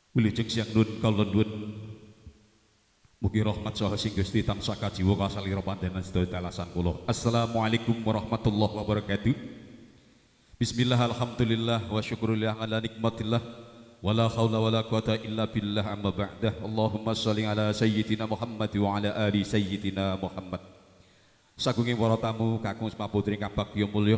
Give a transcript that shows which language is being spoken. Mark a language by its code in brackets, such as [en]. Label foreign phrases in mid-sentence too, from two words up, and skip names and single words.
[jv] Wilujeng Siang Nun kawula nuwun mugi rahmat saha sing Gusti tansah kajiwa kasalira panjenengan sedaya dalasan kula. [ar] السلام عليكم ورحمة الله وبركاته. بسم الله الحمد لله والشكر لله على نعمة الله ولا حول ولا قوة إلا بالله أما بعد. اللهم صل على سيدنا محمد وعلى آل سيدنا محمد. [jv] Sagunging para tamu kakung putri ingkang bagya mulya.